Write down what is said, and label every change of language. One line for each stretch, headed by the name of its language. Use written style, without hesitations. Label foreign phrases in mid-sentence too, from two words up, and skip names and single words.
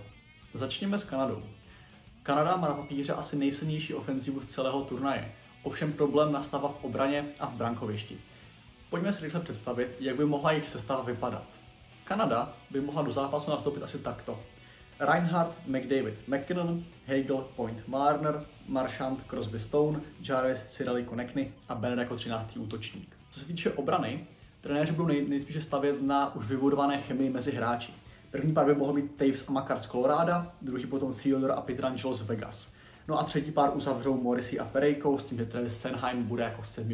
Czech: Začněme s Kanadou. Kanada má na papíře asi nejsilnější ofenzivu z celého turnaje, ovšem problém nastává v obraně a v brankovišti. Pojďme si rychle představit, jak by mohla jejich sestava vypadat. Kanada by mohla do zápasu nastoupit asi takto. Reinhart, McDavid, McKinnon, Hagel, Point, Marner, Marchand, Crosby, Stone, Jarvis, Cirelli, Konechny a Bennett jako 13. útočník. Co se týče obrany, trenéři budou nejspíše stavět na už vybudované chemii mezi hráči. První pár by mohl být Taves a Makar z Colorado, druhý potom Theodore a Pietrangelo z Vegas. No a třetí pár uzavřou Morrissey a Perejko, s tím, že Travis Sanheim bude jako 7.